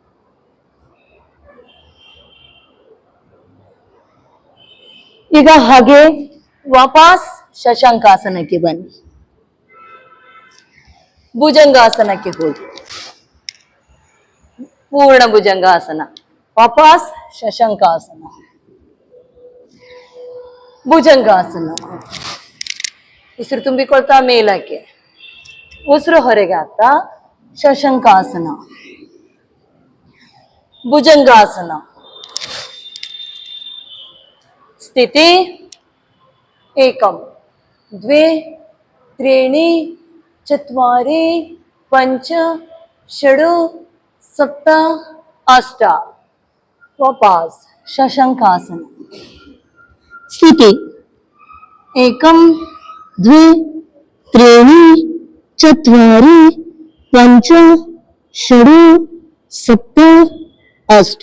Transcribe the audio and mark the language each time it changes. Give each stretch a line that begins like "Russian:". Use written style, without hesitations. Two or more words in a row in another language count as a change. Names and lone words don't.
Kannada: ಈಗ ಹಾಗೆ ವಾಪಸ್ ಶಶಾಂಕಾಸನಕ್ಕೆ ಬನ್ನಿ, ಭುಜಂಗಾಸನಕ್ಕೆ ಹೋಗಿ, ಪೂರ್ಣ ಭುಜಂಗಾಸನ, ವಾಪಸ್ ಶಶಾಂಕಾಸನ, ಭುಜಂಗಾಸನ. ಉಸಿರು ತುಂಬಿಕೊಳ್ತಾ ಮೇಲಕ್ಕೆ, ಉಸಿರು ಹೊರಗೆ ಆಗ್ತಾ ಶಶಾಂಕಾಸನ, ಭುಜಂಗಾಸನ.
Sanskrit: ಸ್ಥಿತಿ ಏಕಂ ದ್ವೇ त्रीणि चत्वारि पंच षड् सप्त अष्ट.
Kannada: ವಾಪಸ್ ಶಶಾಂಕಾಸನ.
Sanskrit: स्थिति एकम द्वे त्रीणि चत्वारि पंच षड् सप्त अष्ट.